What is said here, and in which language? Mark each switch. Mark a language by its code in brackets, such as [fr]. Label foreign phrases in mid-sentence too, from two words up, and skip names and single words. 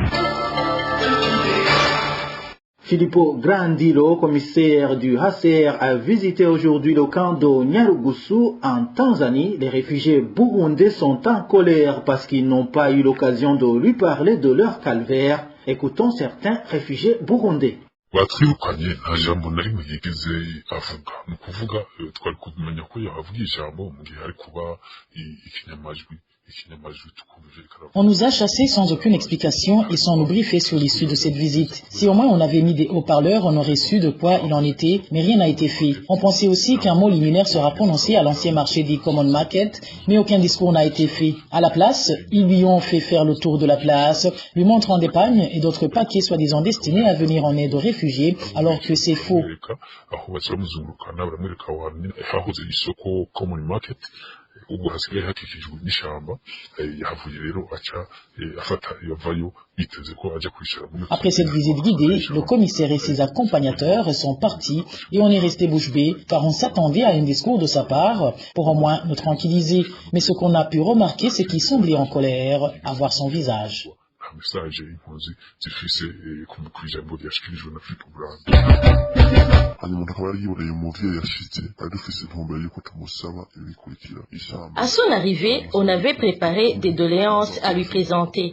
[fr] Filippo Grandilo, commissaire du HCR, a visité aujourd'hui le camp de Nyarugusu en Tanzanie. Les réfugiés burundais sont en colère parce qu'ils n'ont pas eu l'occasion de lui parler de leur calvaire. Écoutons certains réfugiés burundais. [rn] batwirukanye nta jambo na rimwe yigeze avuga ni ukuvuga twari kumenya ko yavuga ijambo mu gihe ari kuba ikinyamajwi [fr] On nous a chassés sans aucune explication et sans nous briefer sur l'issue de cette visite. Si au moins on avait mis des haut-parleurs, on aurait su de quoi il en était, mais rien n'a été fait. On pensait aussi qu'un mot liminaire sera prononcé à l'ancien marché des Common Market, mais aucun discours n'a été fait. À la place, ils lui ont fait faire le tour de la place, lui montrant des pagnes et d'autres paquets soi-disant destinés à venir en aide aux réfugiés, alors que c'est faux. [rn] ubu hasigaye hakikijwe n'ishyamba yahavuye rero aca afata yavayo biteze ko ajya kwishira. [fr] Après cette visite guidée, le commissaire et ses accompagnateurs sont partis et on est resté bouche bée car on s'attendait à un discours de sa part pour au moins nous tranquilliser. Mais ce qu'on a pu remarquer, c'est qu'il semblait en colère à voir son visage. À son arrivée, on avait préparé des doléances à lui présenter.